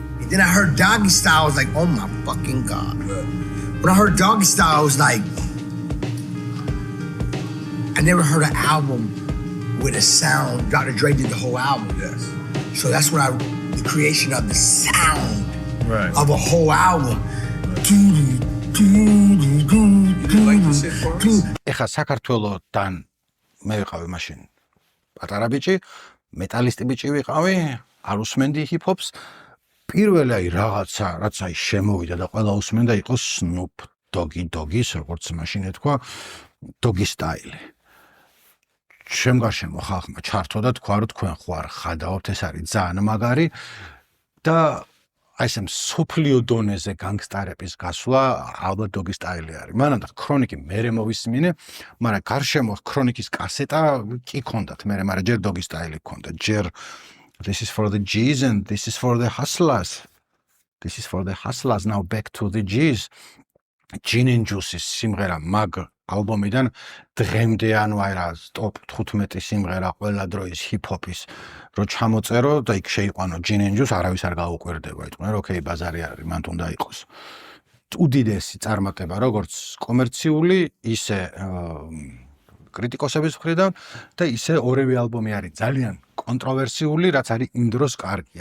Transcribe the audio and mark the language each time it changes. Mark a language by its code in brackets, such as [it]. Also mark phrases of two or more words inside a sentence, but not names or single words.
[en] And then I heard Doggy Style, I was like, oh my fucking God. When I heard Doggy Style, I was like, I never heard an album with a sound. Dr. Dre did the whole album. Yes. So that's when the creation of the sound of a whole album. [ka] ეხა საქართველოსთან მე ვიყავი მაშინ პატარა ბიჭი, მეტალისტი ბიჭი ვიყავი, არ უსმენდი ჰიპ-ჰოპს. პირველი აი რაღაცა, რაც აი შემოვიდა და ყველა უსმენდა იყო Snoop Doggy-ის, როგორც მაშინ ეთქვა, Doggy Style. შემგარშემო ხალხმა ჩართო და თქვა, რომ თქვენ ხო არ ხადაობთ, ეს არის ძალიან მაგარი და აი ეს მსოფლიო დონეზე განგსტარების გასვლა ალბათ Doggy Style არის. მანამ და Chronic-ი მერე მოვისმინე, მაგრამ გარშემო Chronic-ის კასეტა კი ქონდათ მერე, მაგრამ ჯერ Doggy Style-ი ქონდა, ჯერ [en] This is for the G's and this is for the hustlers. This is for the hustlers, now back to the G's. [ka] Gin and Juice's სიმღერა მაგ ალბომიდან დღემდე ანუ აი რა ტოპ 15 სიმღერა ყველა დროის ჰიპ-ჰოპის რო ჩამოწერო და იქ შეიყვანო Gin and Juice არავის არ გაუკვირდება იტყვნენ რომ ოკეი ბაზარი არის მან უნდა იყოს უდიდესი წარმატება როგორც კომერციული ისე კრიტიკოსების მხრიდან და ისე ორივე ალბომი არის ძალიან კონტროვერსიული, რაც არის იმ დროს კარგი.